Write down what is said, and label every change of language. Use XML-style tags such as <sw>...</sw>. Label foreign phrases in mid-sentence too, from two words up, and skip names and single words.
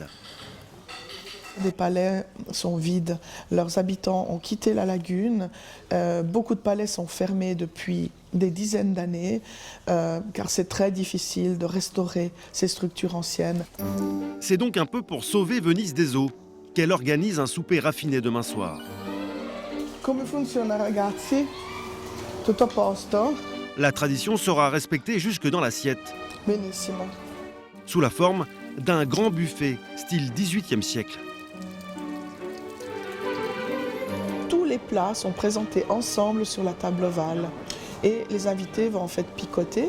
<fr>Les palais sont vides, leurs habitants ont quitté la lagune, beaucoup de palais sont fermés depuis des dizaines d'années, car c'est très difficile de restaurer ces structures anciennes. C'est donc un peu pour sauver Venise des eaux qu'elle organise un souper raffiné demain soir.</fr> <it>Come funziona, ragazzi? Tutto a posto?</it> <fr>La tradition sera respectée jusque dans l'assiette.</fr> <it>Benissimo.</it> <fr>Sous la forme d'un grand buffet, style 18e siècle. Tous les plats sont présentés ensemble sur la table ovale et les invités vont en fait picoter.</fr>